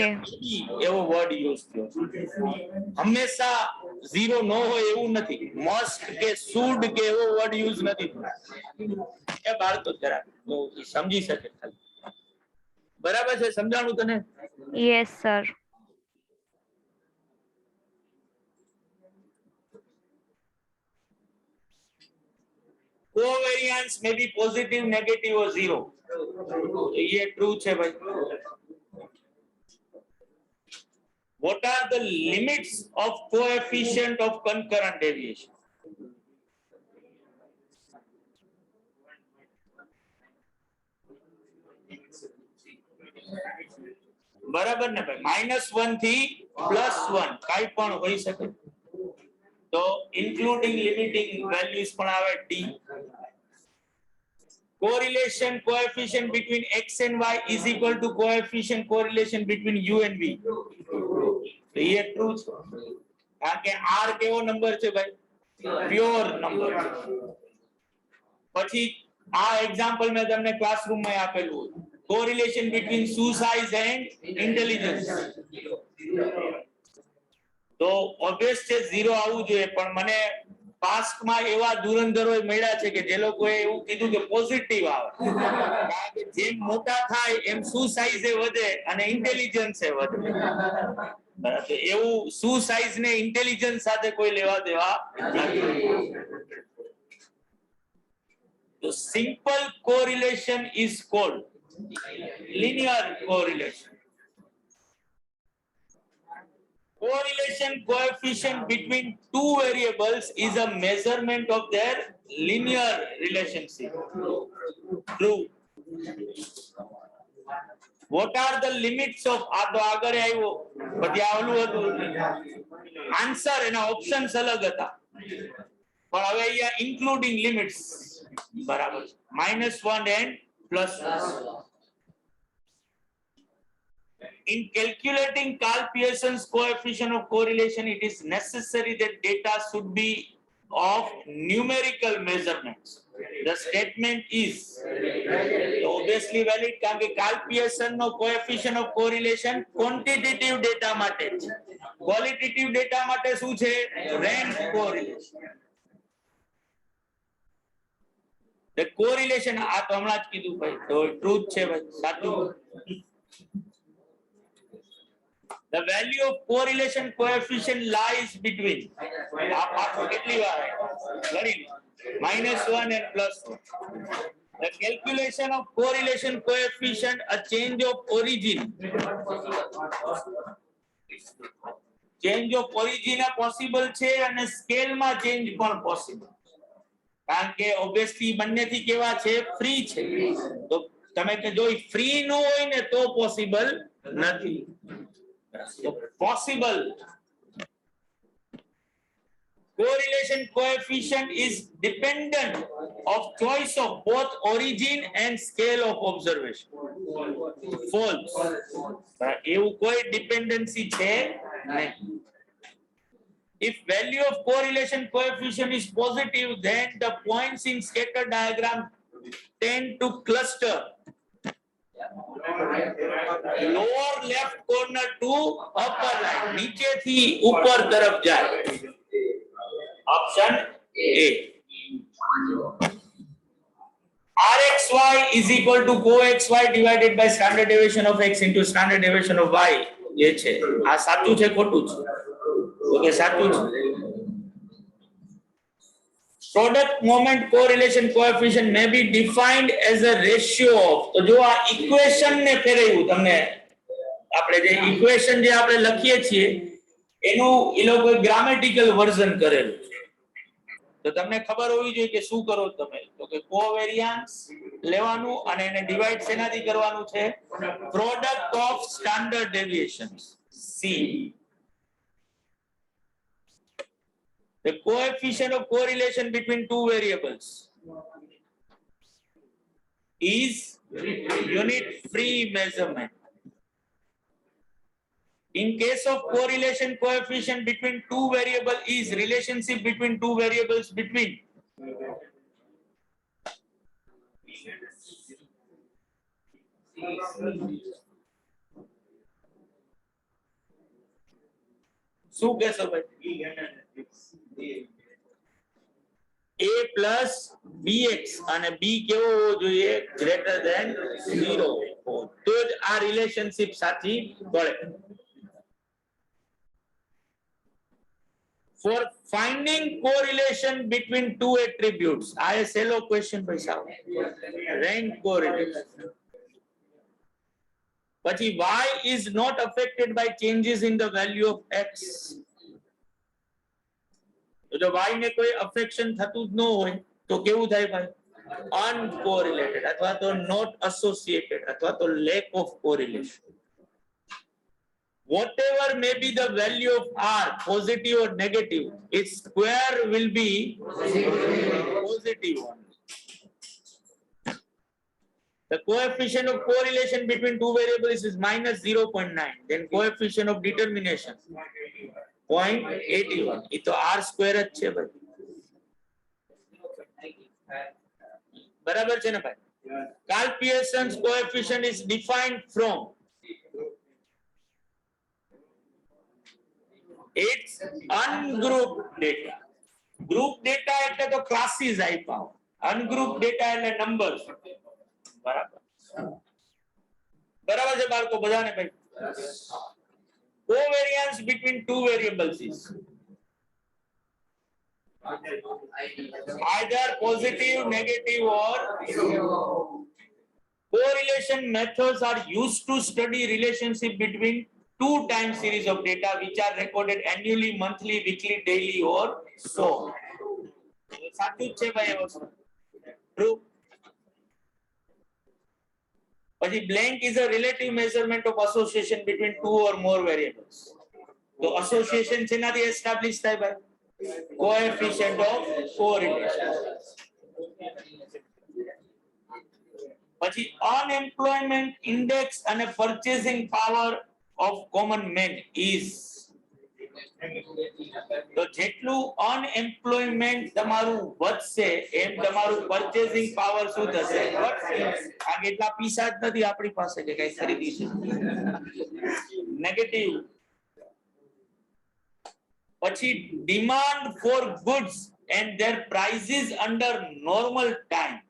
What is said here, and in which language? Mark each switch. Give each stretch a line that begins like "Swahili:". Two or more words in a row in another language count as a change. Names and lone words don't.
Gujarati: એવો વર્ડ યુઝ થયો. હંમેશા 0 ન હોય એવું નથી. મસ્ટ કે શુડ કે એવો વર્ડ યુઝ નથી થયો. એ બાળકો જરા સમજી શકે ખાલી. બરાબર છે? સમજાણું તને?
English: yes sir. Covariance may be positive, negative or 0.
Gujarati: ये true છે ભાઈ.
English: What are the limits of coefficient of concurrent deviation?
Gujarati: બરાબર ને ભાઈ? -1 થી +1 કાઈ પણ હોઈ શકે. તો
English: including limiting values
Gujarati: પણ આવે d.
English: Correlation coefficient between x and y is equal to coefficient correlation between u and v.
Gujarati: તો ये ट्रू છે. કારણ કે r કેવો નંબર છે ભાઈ?
English: pure number.
Gujarati: પછી આ એક્ઝામ્પલ મેં તમને ક્લાસરૂમ માં આપેલું હતું.
English: Correlation between shoe size and intelligence.
Gujarati: તો ઓબ્વિયસ છે 0 આવવું જોઈએ, પણ મને પાસ્ટ માં એવા ધુરંધરો મળ્યા છે કે જે લોકોએ એવું કીધું કે પોઝિટિવ આવે. કારણ કે જેમ મોટા થાય એમ શું સાઈઝ એ વધે અને ઇન્ટેલિજન્સ એ વધે. બરાબર? એવું શું સાઈઝ ને ઇન્ટેલિજન્સ સાથે કોઈ લેવા દેવા નથી.
English: તો simple correlation is called linear correlation. Correlation coefficient between two variables is a measurement of their linear relationship. True. What are the limits of
Gujarati: આ તો આગળ આવ્યો પછી આવલું હતું આન્સર એના ઓપ્શન્સ અલગ હતા પણ હવે અહીંયા
English: including limits
Gujarati: બરાબર -1 and +1.
English: In calculating Carl Pearson's coefficient of correlation, it is necessary that data should be of numerical measurements. The statement is obviously valid
Gujarati: કારણ કે
English: Carl Pearson નો coefficient of correlation quantitative data
Gujarati: માટે છે.
English: Qualitative data
Gujarati: માટે શું છે?
English: Rank correlation. The correlation
Gujarati: આ તો હમણાં જ કીધું ભાઈ તો ટ્રુથ છે ભાઈ સાચું.
English: The value of correlation coefficient lies between -1 and +1. The calculation of correlation coefficient, a change of origin. Change of origin possible
Gujarati: છે અને સ્કેલ માં ચેન્જ પણ possible. કારણ કે obviously બંનેથી કેવા છે? ફ્રી છે. તો તમે કે જો ફ્રી ન હોય ને તો possible નથી.
English: So, possible. Correlation coefficient is dependent of choice of both origin and scale of observation. False.
Gujarati: એવું કોઈ dependency છે નહીં.
English: If value of correlation coefficient is positive, then the points in scatter diagram tend to cluster. Lower left corner to upper right.
Gujarati: નીચે થી ઉપર તરફ જાય.
English: Option A. Rxy is equal to coxy divided by standard deviation of x into standard deviation of y.
Gujarati: ये છે. આ સાચું છે ખોટું છે? ઓકે સાચું છે.
English: Product moment correlation coefficient may be defined as a ratio of.
Gujarati: તો જો આ ઇક્વેશન ને ફેરવ્યું તમને આપણે જે ઇક્વેશન જે આપણે લખીએ છીએ એનું એ લોકો
English: grammatical version
Gujarati: કરેલું છે. તો તમને ખબર હોવી જોઈએ કે શું કરો તમે તો કે કોવેરિયન્સ લેવાનું અને એને ડિવાઇડ શેનાથી કરવાનું છે?
English: product of standard deviations C. The coefficient of correlation between two variables is unit free measurement. In case of correlation coefficient between two variables is relationship between two variables between
Gujarati: શું કહેશો ભાઈ?
English: A plus bx
Gujarati: અને b કેવો હોવો જોઈએ?
English: greater than
Gujarati: 0. તો જ આ રિલેશનશિપ સાચી પડે.
English: For finding correlation between two attributes,
Gujarati: આ એ સેલો ક્વેશ્ચન ભાઈ સાહેબ.
English: Rank correlation. પછી y is not affected by changes in the value of x.
Gujarati: તો જો y ને કોઈ અફેક્શન થતું જ ન હોય તો કેવું થાય ભાઈ?
English: uncorrelated
Gujarati: અથવા તો
English: not associated
Gujarati: અથવા તો
English: lack of correlation. Whatever may be the value of r, positive or negative, its square will be positive only. The coefficient of correlation between two variables is -0.9. Then coefficient of determination 0.81.
Hindi: ये तो
English: r square
Gujarati: જ છે ભાઈ. બરાબર છે ને ભાઈ?
English: Carl Pearson's coefficient is defined from its ungrouped data. Group data
Gujarati: એટલે તો classes આપ્યા.
English: Ungrouped data
Gujarati: એટલે numbers. બરાબર. બરાબર છે બાળકો બધાને ભાઈ?
English: Covariance between two variables is either positive, negative or correlation methods are used to study relationship between two time series of data which are recorded annually, monthly, weekly, daily or so.
Gujarati: સાચું જ છે ભાઈ એ વસ્તુ.
English: True. પછી blank is a relative measurement of association between two or more variables.
Gujarati: તો association શેનાથી establish થાય ભાઈ?
English: Coefficient of correlation. પછી unemployment index અને purchasing power of common man is.
Gujarati: તો જેટલું અનએમ્પ્લોયમેન્ટ તમારું વધશે એમ તમારું
English: purchasing power
Gujarati: શું થશે? વધશે. આ કેટલા પૈસા જ નથી આપણી પાસે કે કઈ ખરીદી છે. નેગેટિવ.
English: પછી demand for goods and their prices under normal times.